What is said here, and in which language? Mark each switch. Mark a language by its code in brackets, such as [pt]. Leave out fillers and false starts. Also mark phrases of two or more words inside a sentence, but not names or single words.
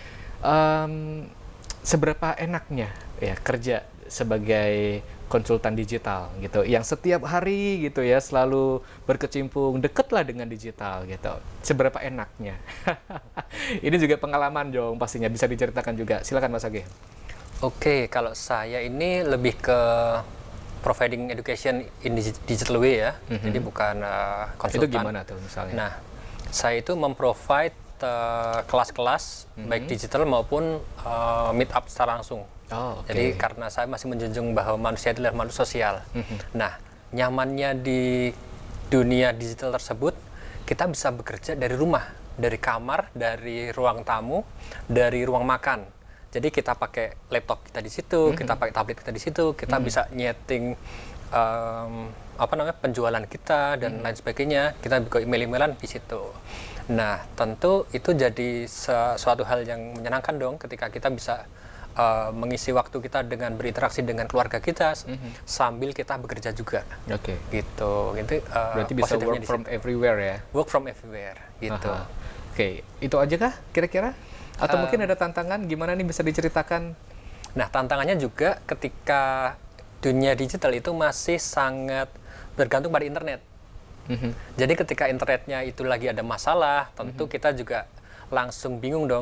[id] Seberapa enaknya ya kerja sebagai konsultan digital gitu, yang setiap hari gitu ya selalu berkecimpung dekatlah dengan digital gitu. Seberapa enaknya? Ini juga pengalaman dong pastinya, bisa diceritakan juga. Silakan Mas Age. Oke, kalau saya ini lebih ke [en] providing education in digital way [id] ya, jadi bukan konsultan. Itu gimana tuh misalnya? Nah, saya itu memprovide kelas-kelas baik digital maupun [en] meet up [id] secara langsung. Jadi karena saya masih menjunjung bahwa manusia adalah makhluk sosial. Nah, nyamannya di dunia digital tersebut, kita bisa bekerja dari rumah, dari kamar, dari ruang tamu, dari ruang makan. Jadi kita pakai laptop kita di situ, kita pakai tablet kita di situ, kita bisa nyeting penjualan kita dan lain sebagainya. Kita buka email-emailan di situ. Nah, tentu itu jadi suatu hal yang menyenangkan dong ketika kita bisa mengisi waktu kita dengan berinteraksi dengan keluarga kita sambil kita bekerja juga. Gitu. Berarti bisa [en] work from everywhere [id] ya? [en] Work from everywhere, [id] gitu. Itu aja kah kira-kira? Atau mungkin ada tantangan, gimana nih bisa diceritakan? Nah, tantangannya juga ketika dunia digital itu masih sangat bergantung pada internet. Jadi ketika internetnya itu lagi ada masalah, tentu kita juga langsung bingung dong.